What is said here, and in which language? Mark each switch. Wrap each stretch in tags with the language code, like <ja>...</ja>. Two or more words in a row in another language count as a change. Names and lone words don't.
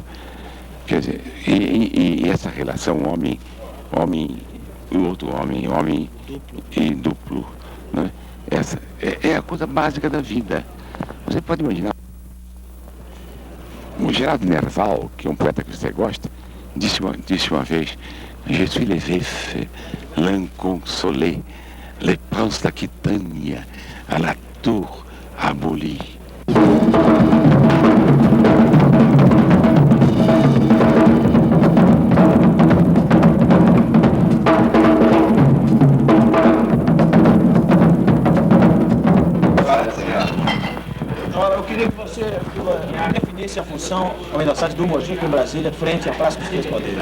<pt>Quer dizer, e essa relação homem e outro homem e duplo, né? Essa é a coisa básica da vida. Você pode imaginar. O Gerard Nerval, que é um poeta que você gosta, disse uma vez:</pt> <fr>Je suis le veuf, l'inconsolé, le prince d'Aquitânia, à la tour abolie.</fr> <pt>Agora, eu queria que você definisse a função ao aniversário do Mojica em Brasília, frente à Praça dos Três Poderes.</pt>